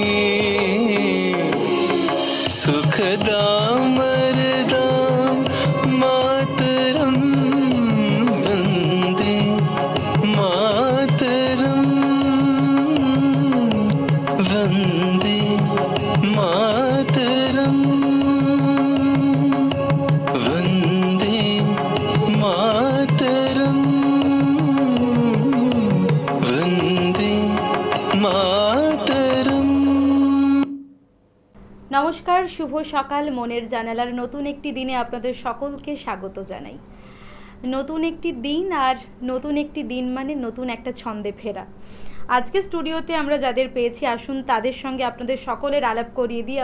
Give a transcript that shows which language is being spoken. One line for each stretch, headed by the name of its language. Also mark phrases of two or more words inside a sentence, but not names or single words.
Sanskrit: सुखदाम वरदाम मातरम वंदे मातरम वंदे मातरम वंदे मातरम वंदे मातरम।
Bangla: নমস্কার, শুভ সকাল। মনের জানালার নতুন একটি দিনে আপনাদের সকলকে স্বাগত জানাই। নতুন একটি দিন, আর নতুন একটি দিন মানে নতুন একটা ছন্দে ফেরা। আজকে স্টুডিওতে আমরা যাদের পেয়েছি, আসুন তাদের সঙ্গে আপনাদের সকলের আলাপ করিয়ে দিই।